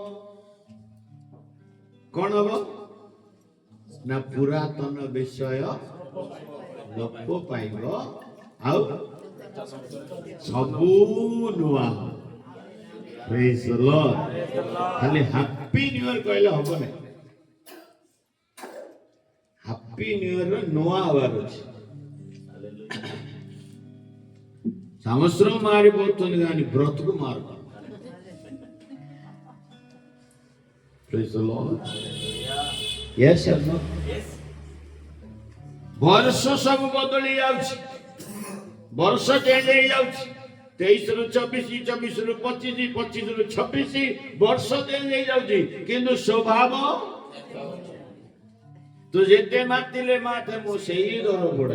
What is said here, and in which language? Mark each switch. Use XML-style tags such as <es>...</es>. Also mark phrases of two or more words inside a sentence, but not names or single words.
<or>କଣ ହବ ନା ପୁରାତନ ବିଷୟ ଲୋପ ପାଇବ ଆଉ ସବୁ ନୂଆ।</or> <en>praise the Lord.</en> <or>ଖାଲି</or> <en>happy new year</en> <or>କହିଲେ ହବ ନାହିଁ।</or> <en>happy new year</en> <or>ନୂଆ ହବାର ଅଛି।</or> <te>సంవత్సరం మారిపోతుంది కానీ బ్రతుకు మారు.</te> <en>praise the Lord. yes or no?</en> <or>ବର୍ଷ ସବୁ ବଦଳି ଯାଉଛି, ବର୍ଷ ଚେଞ୍ଜ ହେଇଯାଉଛି। 23 ରୁ 24, 24 ରୁ 25, 25 ରୁ 26 ବର୍ଷ ଚେଞ୍ଜ ହେଇଯାଉଛି, କିନ୍ତୁ ସ୍ୱଭାବ ତୁ ଯେତେ ମାତିଲେ ମାତେ ମୁଁ ସେଇ ଦର ପଡା।</or>